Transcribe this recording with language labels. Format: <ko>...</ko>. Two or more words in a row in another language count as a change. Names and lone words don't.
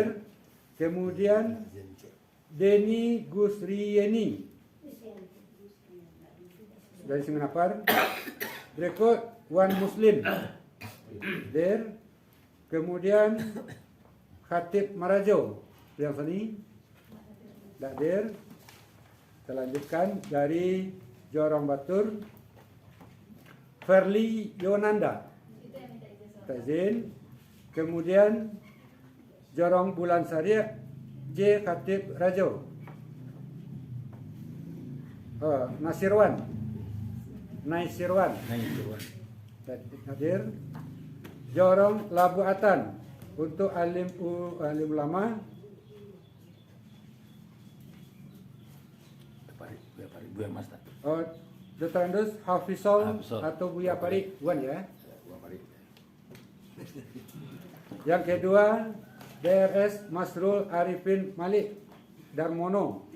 <id>Kemudian Denny Gusriyeni dari Semenapar. Berikut Wan Muslim, hadir. Kemudian Khatib Marajo yang sini, tidak hadir. Kita lanjutkan dari Jorong Batur, Ferli Yonanda, tak izin. Kemudian Jorong Bulan Sari J. Khatib Rajo, Naisirwan, tak hadir. Jorong Labu Atan untuk alim ulama, Buya Mas tak? Dr. Andus Hafizol atau Buya Parik, Wan ya. Yang kedua DRS Masrul Arifin Malik Darmono,</id>